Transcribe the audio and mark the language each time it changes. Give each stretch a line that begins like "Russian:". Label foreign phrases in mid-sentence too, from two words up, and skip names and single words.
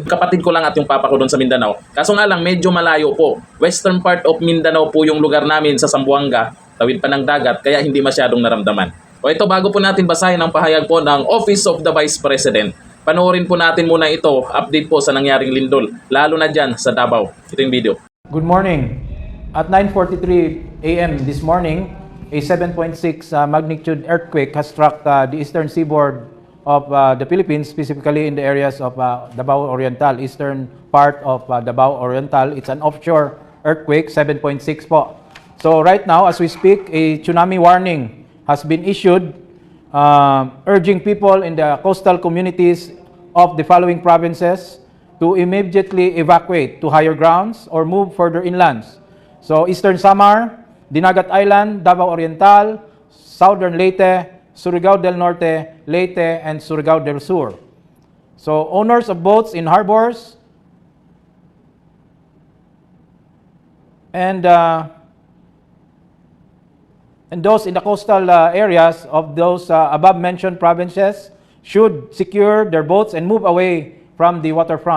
Filipino: Kapatid ko lang at yung papa ko doon sa Mindanao. Kaso nga lang, medyo malayo po.
English: Western part of Mindanao
Filipino: po yung lugar namin sa Zamboanga. Tawid pa ng dagat, kaya hindi masyadong naramdaman. O ito, bago po natin basahin ang pahayag po ng Office of the Vice President, panoorin po natin muna ito, update po sa nangyaring lindol, lalo na dyan sa Davao. Ito yung video.
English: Good morning. At 9:43 a.m. this morning, a 7.6 magnitude earthquake has struck the eastern seaboard of the Philippines, specifically in the areas of Davao Oriental, eastern part of Davao Oriental. It's an offshore earthquake, 7.6 po. So right now, as we speak, a tsunami warning has been issued, urging people in the coastal communities of the following provinces to immediately evacuate to higher grounds or move further inlands. So Eastern Samar, Dinagat Island, Davao Oriental, Southern Leyte, Surigao del Norte, Leyte, and Surigao del Sur. So owners of boats in harbors and those in the coastal areas of those above-mentioned provinces should secure their boats and move away from the waterfront.